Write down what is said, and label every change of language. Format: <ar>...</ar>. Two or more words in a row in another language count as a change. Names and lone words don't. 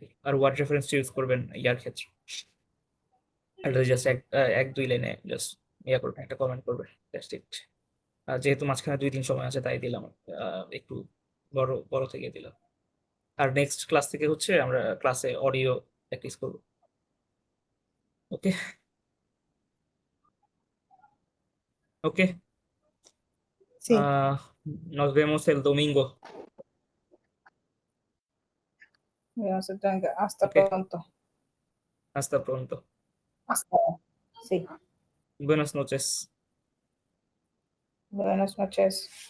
<bn>আর ওয়ার্ড রেফারেন্স ইউজ করবেন ইয়ার ক্ষেত্রে। এটা জাস্ট এক দুই লাইনে জাস্ট ইয়া করবেন, একটা কমেন্ট করবেন,</bn> <en>just it.</en> <bn>আর যেহেতু মাঝখানে 2 3 সময় আছে তাই দিলাম, একটু বড় বড় থেকে দিলাম। আর</bn> <en>next class</en> <bn>থেকে হচ্ছে আমরা ক্লাসে</bn> <en>audio practice</en> <bn>করবো। ওকে, ওকে,</bn> <es>Sí, nos vemos el domingo. digamos, hasta ওকে, pronto. hasta pronto. Hasta. Sí, Buenas noches. buenas noches.</es>